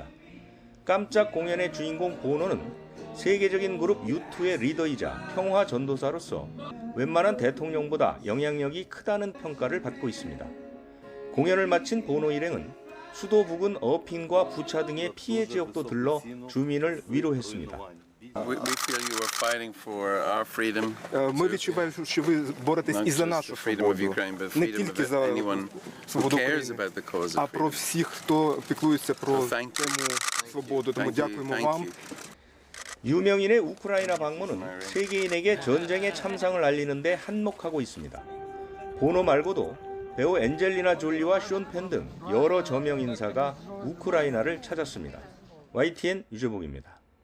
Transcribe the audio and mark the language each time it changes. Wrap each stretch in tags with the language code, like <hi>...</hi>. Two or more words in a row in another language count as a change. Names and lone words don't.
<ko>깜짝 공연의 주인공 보노는 세계적인 그룹 U2의 리더이자 평화 전도사로서 웬만한 대통령보다 영향력이 크다는 평가를 받고 있습니다. 공연을 마친 보노 일행은 수도 부근 어핀과 부차 등의 피해 지역도 들러 주민을 위로했습니다.</ko> <en>We feel you are fighting for our freedom.</en> <uk>Ми відчуваємо, що ви боретесь і за нашу свободу, не тільки за свободу України, а про всіх, хто піклується про свободу. Тому дякуємо вам.</uk> <ko>유명인의 우크라이나 방문은 세계인에게 전쟁의 참상을 알리는 데 한몫하고 있습니다. 보노 말고도 배우 엔젤리나 졸리와 숀 펜 등 여러 저명 인사가 우크라이나를 찾았습니다. YTN 유재복입니다.</ko>